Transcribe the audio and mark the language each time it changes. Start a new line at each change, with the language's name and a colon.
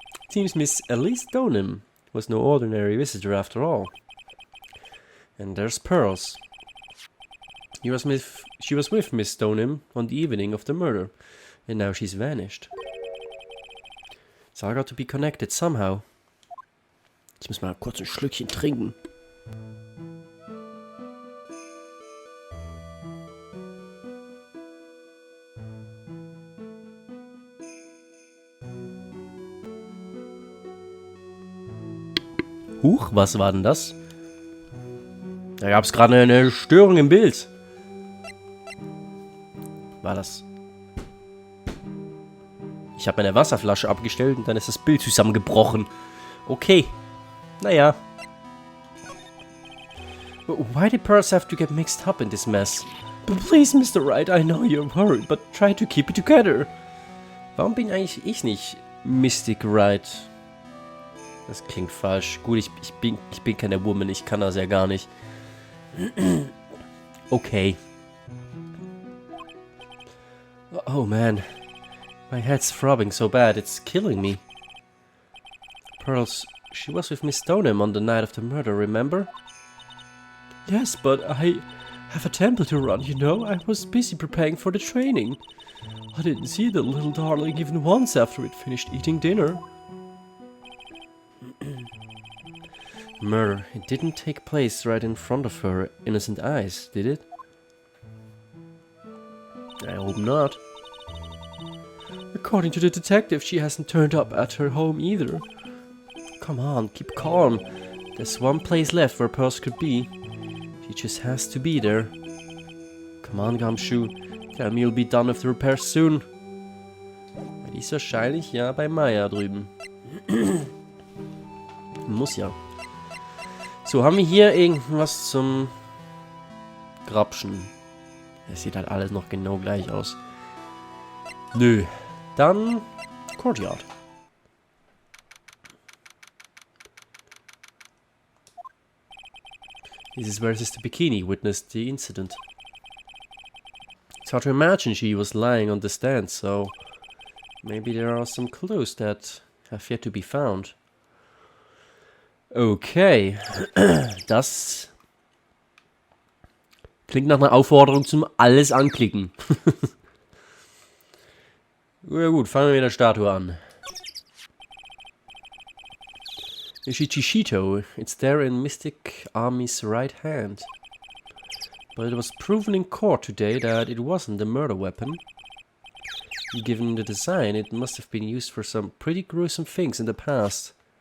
English: Seems Miss Elise Stoneham was no ordinary visitor after all. And there's Pearls. She was with Miss Stoneham on the evening of the murder, and now she's vanished. It's all got to be connected somehow.
German: Ich muss mal kurz ein Schlückchen trinken. Huch, was war denn das? Da gab es gerade eine Störung im Bild. War das? Ich habe meine Wasserflasche abgestellt und dann ist das Bild zusammengebrochen. Okay. Naja.
English: Why did Pearls have to get mixed up in this mess? But please, Mr. Wright, I know you're worried, but try to keep it together.
German: Warum bin eigentlich ich nicht Mystic Wright? Das klingt falsch. Gut, ich bin keine
English: Woman,
German: ich kann das ja gar nicht. Okay. Oh man.
English: My head's throbbing so bad, it's killing me. Pearls, she was with Miss Stoneham on the night of the murder, remember? Yes, but I have a temple to run, you know. I was busy preparing for the training. I didn't see the little darling even once after it finished eating dinner. Murder. It didn't take place right in front of her innocent eyes, did it? I hope not. According to the detective, she hasn't turned up at her home either. Come on, keep calm. There's one place left where Pearls could be. She just has to be there. Come on, Gumshoe. Tell me you'll be done with the repairs soon.
German: Die ist wahrscheinlich ja bei Maya drüben. Muss ja. So, haben wir hier irgendwas zum Grapschen? Es sieht halt alles noch genau gleich aus. Nö. Dann Courtyard.
English: This is where Sister Bikini witnessed the incident. It's hard to imagine she was lying on the stand, so maybe there are some clues that have yet to be found.
German: Okay, das klingt nach einer Aufforderung zum alles anklicken. Ja gut, fangen wir mit der Statue an.
English: Ishichishito, it's there in Mystic Army's right hand. But it was proven in court today that it wasn't a murder weapon. Given the design, it must have been used for some pretty gruesome things in the past.